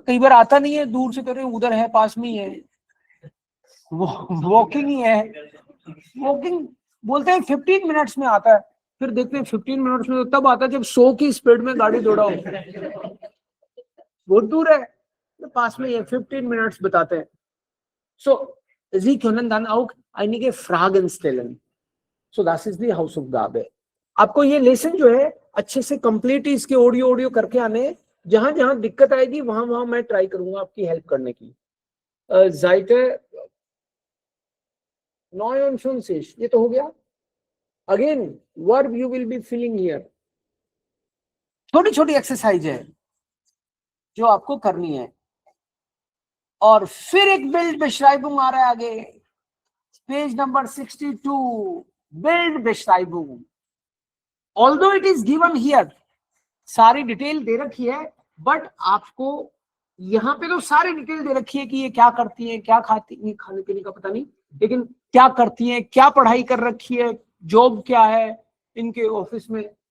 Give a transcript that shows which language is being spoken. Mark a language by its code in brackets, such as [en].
[hi] कई बार आता नहीं है, दूर से कर रहे उधर है, पास में ही है, वॉकिंग ही है. वॉकिंग बोलते हैं 15 मिनट्स में आता है, फिर देखते हैं 15 मिनट्स में तो तब आता है जब 100 की स्पीड में गाड़ी दौड़ाओ. बहुत दूर है, तो पास में ये 15 मिनट्स बताते हैं. [de] So Sie können dann auch einige Fragen stellen. So das ist die Hausaufgabe. [hi] आपको ये लेसन जो है अच्छे से कंप्लीट इसके ऑडियो करके आने. जहां जहां दिक्कत आएगी वहां मैं ट्राई करूंगा आपकी हेल्प करने की. [de] Seite 59, [hi] ये तो हो गया. [en] Again verb you will be filling here. [hi] छोटी छोटी एक्सरसाइज है जो आपको करनी है. और फिर एक बिल्ड बेश्राइबुंग आ रहा है आगे, page number 62. Build बेश्राइबुंग, [en] although it is given here, [hi] सारी डिटेल दे रखी है, बट आपको यहाँ पे तो सारी डिटेल दे रखी है कि ये क्या करती है, क्या खाती है, खाने पीने का पता नहीं, लेकिन क्या करती है, क्या पढ़ाई कर रखी है, जॉब क्या है इनके ऑफिस में.